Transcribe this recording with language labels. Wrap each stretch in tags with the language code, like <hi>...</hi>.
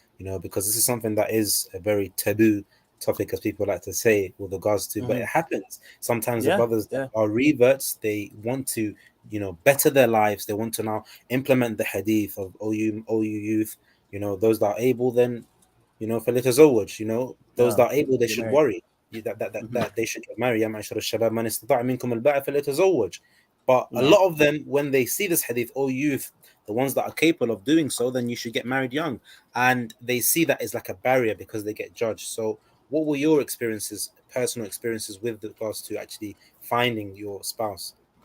<en>Because this is something that is a very taboo topic, as people like to say, with regards to, but it happens. Sometimes the brothers that are reverts, they want to better their lives. They want to now implement the hadith of you youth, those that are able, then</en> <ar>فليتزوج,</ar> <en>those that are able, they Get should married. worry. That they should get married.</en> <ar>يا معشر الشباب من استطاع منكم الباءة فليتزوج.</ar> <en>But a lot of them, when they see this hadith, youth, the ones that are capable of doing so, then you should get married young. And they see that as like a barrier because they get judged. So what were your experiences, personal experiences, with regards to actually finding your spouse?</en>